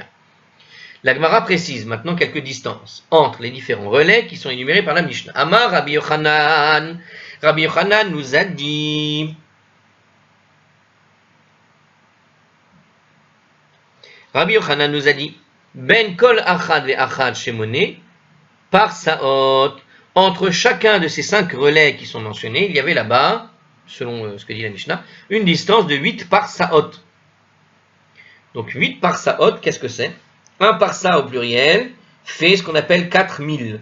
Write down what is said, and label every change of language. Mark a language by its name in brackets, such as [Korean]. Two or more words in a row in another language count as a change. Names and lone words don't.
[French] La Gemara précise maintenant quelques distances entre les différents relais qui sont énumérés par la Mishnah. [Hebrew] אמר רבי יוחנן. [French] Rabbi Yochanan nous a dit. Rabbi Yochanan nous a dit [Hebrew] בין כל אחד ואחד שמונה פרסאות. [French] Entre chacun de ces 5 relais qui sont mentionnés, il y avait là-bas, selon ce que dit la Mishnah, une distance de 8 par saot. Donc 8 par saot, qu'est-ce que c'est? 1 par sa au pluriel fait ce qu'on appelle 4000.